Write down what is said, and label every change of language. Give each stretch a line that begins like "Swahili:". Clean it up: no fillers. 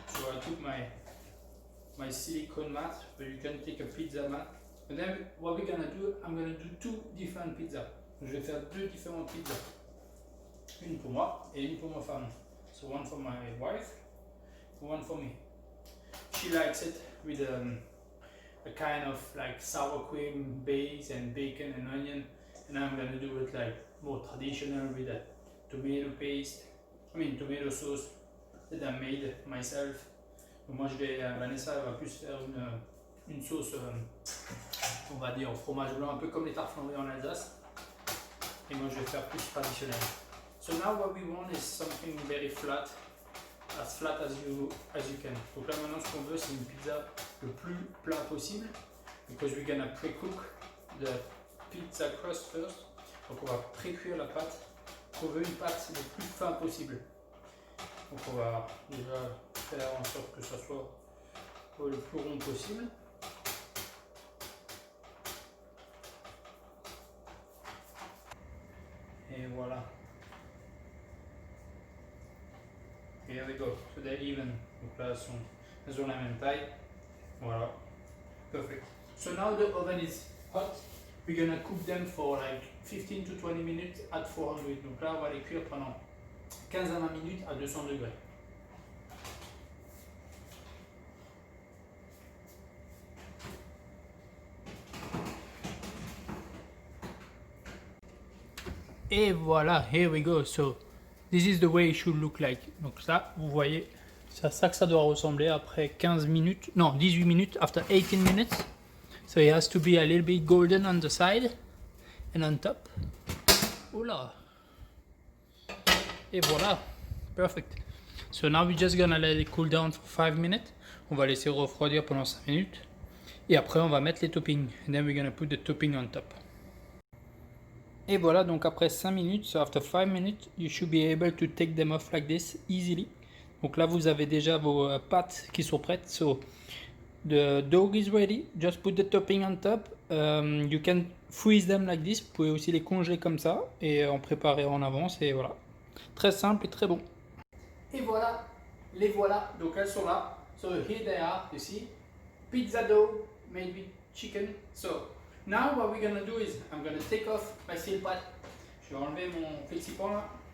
English: So I took my silicone mat, but you can take a pizza mat. And then what we're gonna do, I'm gonna do 2 different pizzas.
French: Je vais faire 2 différentes pizzas. Une pour moi et une pour ma femme.
English: So one for my wife, one for me. She likes it with a kind of like sour cream base and bacon and onion. And I'm gonna do it like more traditional with a tomato paste, tomato sauce that I made myself.
French: Donc moi Vanessa va plus faire une sauce, on va dire fromage blanc, un peu comme les tartes flambées en Alsace. Et moi je vais faire plus traditionnel.
English: So now what we want is something very flat as you can.
French: Donc là maintenant ce qu'on veut c'est une pizza le plus plat possible,
English: because we're gonna pre-cook the pizza crust first.
French: Donc on va pré-cuire la pâte. On veut une pâte le plus fin possible. Donc on va déjà faire en sorte que ça soit le plus rond possible. Et voilà.
English: Here we go. So they're even.
French: Donc là elles ont la même taille.
English: Voilà. Perfect. So now the oven is hot. We're gonna cook them for like 15 to 20 minutes at 400.
French: Donc là on va les cuire pendant 15 à 20 minutes à 200 degrés. Et voilà,
English: here we go. So this is the way it should look like.
French: Donc ça, vous voyez, c'est à ça que ça doit ressembler après 15 minutes, non 18 minutes,
English: after 18 minutes. So it has to be a little bit golden on the side and on top. Oula.
French: Et voilà,
English: perfect. So now we're just gonna let it cool down for 5 minutes.
French: On va laisser refroidir pendant 5 minutes. Et après on va mettre les toppings.
English: And then we're gonna put the topping on top.
French: Et voilà, donc après 5 minutes,
English: so after 5 minutes, you should be able to take them off like this easily.
French: Donc là, vous avez déjà vos pâtes qui sont prêtes.
English: So, the dough is ready. Just put the topping on top. You can freeze them like this.
French: Vous pouvez aussi les congeler comme ça et en préparer en avance. Et voilà, très simple et très bon. Et voilà, les voilà. Donc elles sont là.
English: So here they are, you see. Pizza dough made with chicken. So now what we're gonna do is I'm gonna take off my steel pot.
French: Je vais enlever mon flexipan là.